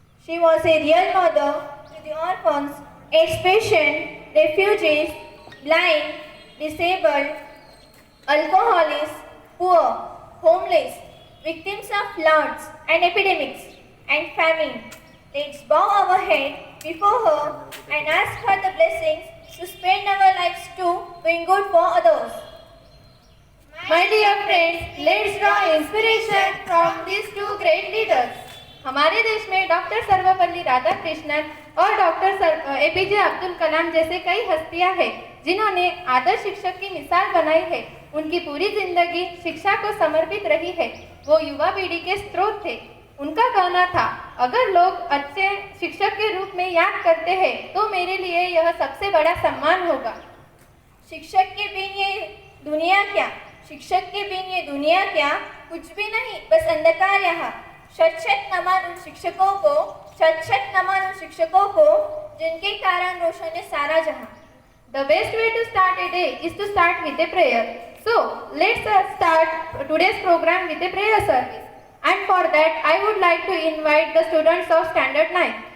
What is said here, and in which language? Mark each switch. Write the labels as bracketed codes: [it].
[en] She was a real mother to the orphans, ex-patient, refugees, blind, disabled, alcoholics, poor, homeless, victims of floods and epidemics and famine. Let's bow our head before her and ask her the blessings to spend our lives too doing good for others. My dear friends, let's draw inspiration from these two great leaders. [hi] हमारे देश में doctor Sarvepalli Radhakrishnan और doctor APJ Abdul Kalam जैसे कई हस्तियां हैं जिन्होंने आदर्श शिक्षक की मिसाल बनाई है। उनकी पूरी जिंदगी शिक्षा को समर्पित रही है। वो युवा पीढ़ी के स्रोत थे। उनका कहना था, अगर लोग अच्छे शिक्षक के रूप में याद करते हैं तो मेरे लिए यह सबसे बड़ा सम्मान होगा। शिक्षक के बिन ये दुनिया क्या, शिक्षक के बिन ये दुनिया क्या, कुछ भी नहीं, बस अंधकार यहाँ। शत नमन उन शिक्षकों को, शत नमन उन शिक्षकों को जिनके कारण रोशन है सारा जहां। [en] The best way to start a day is to start with a prayer. So, let's start today's program with a prayer service. And for that, I would like to invite the students of Standard 9.